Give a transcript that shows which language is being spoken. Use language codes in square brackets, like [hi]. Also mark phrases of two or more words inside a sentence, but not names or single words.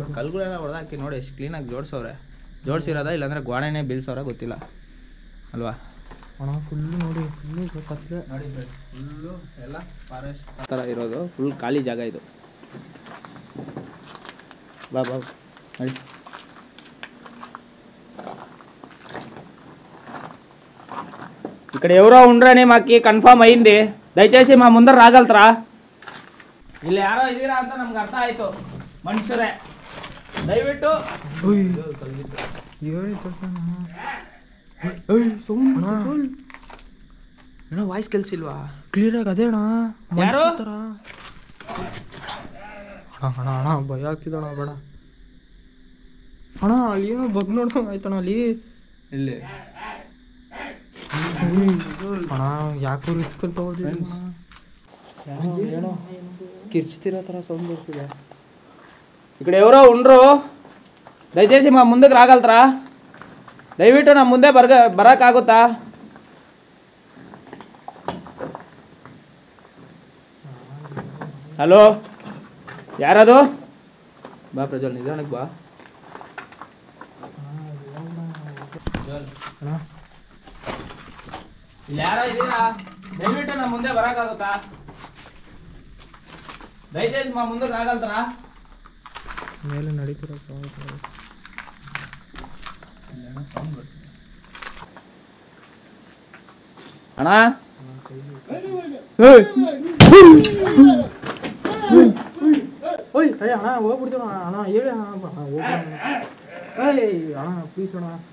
[kn] ಕಲ್ಗಳೆಲ್ಲ ಹೊಡೆದಾಕಿ ನೋಡಿ ಎಷ್ಟು ಕ್ಲೀನಾಗಿ ಜೋಡಿಸೋರೆ. ಜೋಡಿಸಿರೋದ ಇಲ್ಲಾಂದರೆ ಗೋಡೆನೇ ಬೀಳ್ಸೋರ ಗೊತ್ತಿಲ್ಲ ಅಲ್ವಾ? ಅಣ್ಣ ಫುಲ್ಲು ನೋಡಿ, ಫುಲ್ಲು ಕತ್ಲೆ ನೋಡಿ, ಫುಲ್ಲು ಎಲ್ಲ ಫಾರೆಸ್ಟ್ ಥರ ಇರೋದು, ಫುಲ್ ಖಾಲಿ ಜಾಗ ಇದು. ಬಾ ಬಾ ನೋಡಿ, [te] ఇక్కడ ఎవరో ఉండరని మాకు కన్ఫర్మ్ అయింది. దయచేసి మా ముందర రాగలరా? [kn] ಇಲ್ಲಿ ಯಾರೋ ಇದ್ದೀರಾ ಅಂತ ನಮ್ಗೆ ಅರ್ಥ ಆಯ್ತು, ಮನುಷ್ಯರೇ. ದಯವಿಟ್ಟು ಏನೋ ವಾಯ್ಸ್ ಕೆಲ್ಸಿಲ್ವಾ ಕ್ಲಿಯರಾಗಿ? ಅದೇ ಅಣ್ಣ, ಯಾರು? ಅಣ್ಣ ಅಣ್ಣ ಭಯ ಆಗ್ತಿದಣ, ಬೇಡ ಅಣ್ಣ. ಅಲ್ಲಿ ಏನೋ ಬಗ್ ನೋಡ್ದಂಗೆ ಆಯ್ತಣ್ಣ ಅಲ್ಲಿ. ಇಲ್ಲಿ ಅಣ್ಣ ಯಾಕೋ ರಿಸ್ಕ್ ತಗೋದಿಲ್ಲ. ಏನೋ ಕಿರ್ಚ್ತಿರೋ ಥರ ಸೌಂಡ್ ಬರ್ತಿದೆ. ಈ ಕಡೆ [te] ఎవరో ఉండ్రు, దయచేసి మా ముందుకు రాగలరా? [kn] ದಯವಿಟ್ಟು ನಮ್ಮ ಮುಂದೆ ಬರೋಕ್ಕಾಗುತ್ತಾ? ಹಲೋ, ಯಾರದು? ಬಾ ಪ್ರಜ್ವಲ್, ನಿಧಾನಕ್ಕೆ ಬಾ. ಇಲ್ಲಿ ಯಾರೋ ಇದ್ದೀರಾ? ದಯವಿಟ್ಟು ನಮ್ಮ ಮುಂದೆ ಬರೋಕ್ಕಾಗುತ್ತಾ? [te] ದಯచేసి మా ముందుకు రాగలరా? [kn] ಮೇಲೆ ನಡೀತಿರೋ ಅಣ್ಣ, ಅಣ್ಣ ಹೋಗ್ಬಿಡ್ತೀವ ಅಣ್ಣ, ಹೇಳಿ ಅಣ್ಣ, ಅಣ್ಣ ಪ್ಲೀಸ್ ಅಣ್ಣ.